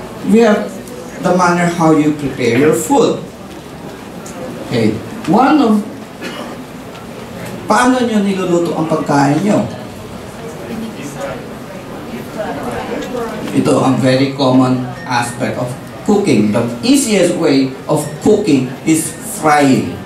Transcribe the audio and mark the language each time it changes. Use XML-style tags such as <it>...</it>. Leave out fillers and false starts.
<en>We have the manner how you prepare your food. Okay.</en> <tl>Paano nyo niluluto ang pagkain nyo?</tl> <en>Ito ang very common aspect of cooking. The easiest way of cooking is frying.</en>